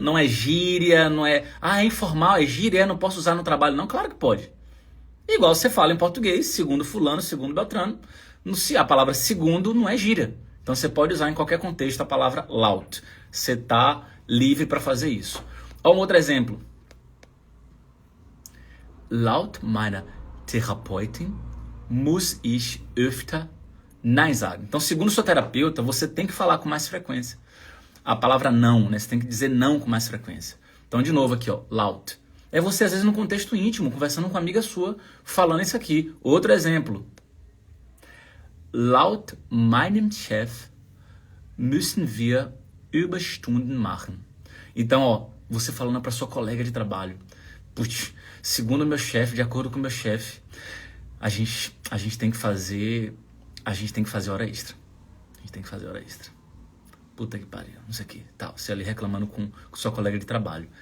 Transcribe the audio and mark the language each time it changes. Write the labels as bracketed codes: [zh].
[pt] Não é gíria, não é... Ah, é informal, é gíria, não posso usar no trabalho. Não, claro que pode. Igual você fala em português, segundo fulano, segundo Beltrano. A palavra segundo não é gíria. Então você pode usar em qualquer contexto a palavra laut. Você está livre para fazer isso. Olha um outro exemplo. [de] Laut meiner Therapeutin muss ich öfter Nein sagen. [pt] Então, segundo sua terapeuta, você tem que falar com mais frequência. A palavra não, né? Você tem que dizer não com mais frequência. Então, de novo aqui, ó, laut. É você, às vezes, num contexto íntimo, conversando com uma amiga sua, falando isso aqui. Outro exemplo. Laut meinem Chef müssen wir Überstunden machen. Então, ó, você falando para sua colega de trabalho. Putz, segundo o meu chefe, de acordo com o meu chefe, a gente tem que fazer hora extra. A gente tem que fazer hora extra. Puta que pariu, não sei o que. Tá, você ali reclamando com sua colega de trabalho.